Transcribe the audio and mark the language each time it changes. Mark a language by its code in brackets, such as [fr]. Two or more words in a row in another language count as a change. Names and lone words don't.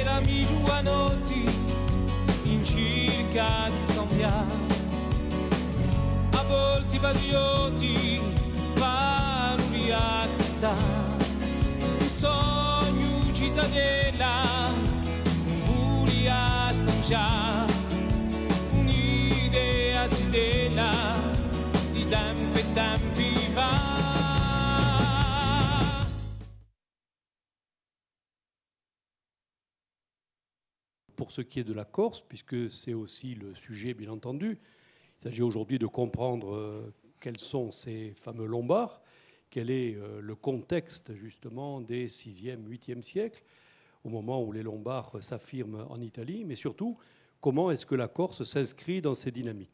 [co] i giovanotti in cerca di scambiare, a volti patrioti, paroli a cristallo, un sogno cittadella, un vuli a stanciare, un'idea zitella di tempi e tempi fa. [fr] Pour ce qui est de la Corse, puisque c'est aussi le sujet, bien entendu, il s'agit aujourd'hui de comprendre quels sont ces fameux Lombards, quel est le contexte justement des 6e, 8e siècles, au moment où les Lombards s'affirment en Italie, mais surtout, comment est-ce que la Corse s'inscrit dans ces dynamiques.